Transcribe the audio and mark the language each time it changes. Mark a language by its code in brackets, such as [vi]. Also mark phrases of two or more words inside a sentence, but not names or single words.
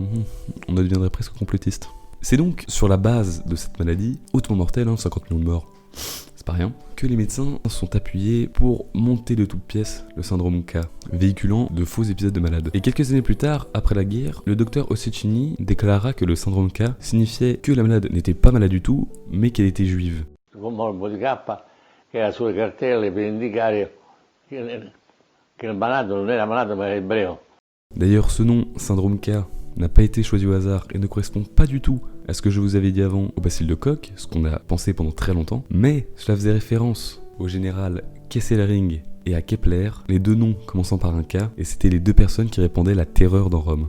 [fr] On deviendrait presque complotiste. C'est donc sur la base de cette maladie, hautement mortelle, 50 millions de morts, c'est pas rien, que les médecins sont appuyés pour monter de toutes pièces le syndrome K, véhiculant de faux épisodes de malades. Et quelques années plus tard, après la guerre, le docteur Ossicini déclara que le syndrome K signifiait que la malade n'était pas malade du tout, mais qu'elle était juive. [it] Un morbo di K che era sulle cartelle per indicare che il malato non era malato ma era ebreo. [fr] D'ailleurs, ce nom, syndrome K, n'a pas été choisi au hasard et ne correspond pas du tout à ce que je vous avais dit avant au bacille de Koch, ce qu'on a pensé pendant très longtemps, mais cela faisait référence au général Kesselring et à Kepler, les deux noms commençant par un K, et c'était les deux personnes qui répandaient la terreur dans Rome.